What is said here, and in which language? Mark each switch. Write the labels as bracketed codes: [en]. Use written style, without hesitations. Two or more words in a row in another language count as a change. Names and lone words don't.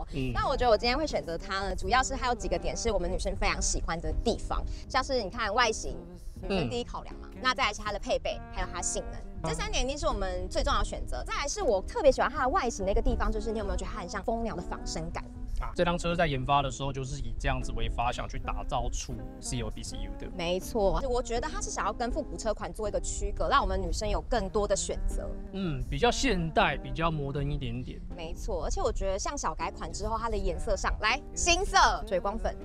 [zh] 那我觉得我今天会選擇它呢，主要是它有幾個點是我們女生非常喜歡的地方，像是你看外形，女生第一考量嘛。那再來是它的配備，還有它性能。這3點一定是我們最重要的選擇。再來是我特別喜歡它的外形的一個地方，就是你有沒有覺得它很像蜂鳥的仿生感？這輛車在研發的時候就是以這樣子為發想去打造出 CLBCU 的。沒錯，我覺得它是想要跟復古車款做一個區隔，讓我們女生有更多的選擇。比較現代，比較摩登一點點。沒錯，而且我覺得像小改款之後，它的顏色上來新色水光粉